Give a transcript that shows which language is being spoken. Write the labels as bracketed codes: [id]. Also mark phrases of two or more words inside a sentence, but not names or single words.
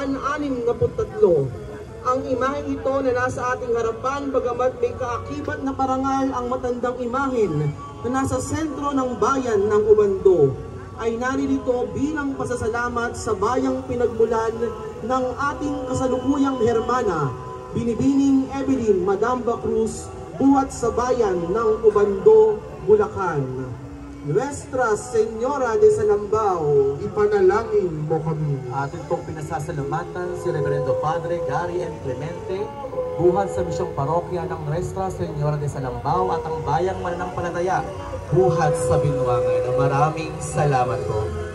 [tl] Ang imaheng ito na nasa ating harapan, bagamat may kaakibat na parangal ang matandang imahen na nasa sentro ng bayan ng Ubando, ay naririto bilang pasasalamat sa bayang pinagmulan ng ating kasalukuyang hermana, Binibining Evelyn Madamba Cruz, buhat sa bayan ng Ubando, Bulacan. Nuestra Señora de Salambao, ipanalangin mo kami. Atin pong pinasasalamatan si Reverendo Padre Gary M. Clemente, buhat sa misyong parokya ng Nuestra Señora de Salambao at ang bayang mananampalataya, buhat sa Binuangan. Maraming salamat po.